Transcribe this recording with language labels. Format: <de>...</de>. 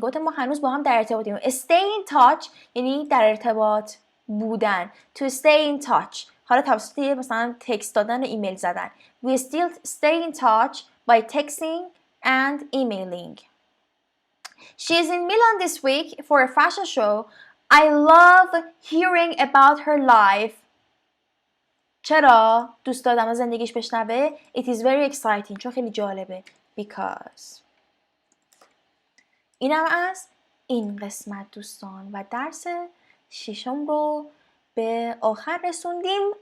<fa>گفتم ما هنوز با هم در ارتباطیم.</fa> <en>Stay in touch</en> <fa>یعنی در ارتباط بودن.</fa> <en>To stay in touch.</en> <fa>حالا توسط مثلا تکست دادن و ایمیل زدن.</fa> <en>We still stay in touch by texting and emailing. She is in Milan this week for a fashion show. I love hearing about her life.</en> <fa>چرا؟ دوست دادم از زندگیش بشنوه.</fa> <en>It is very exciting.</en> <fa>چون خیلی جالبه.</fa> <en>Because.</en> <fa>اینم از این قسمت دوستان و درس 6 رو به آخر رسوندیم.</fa>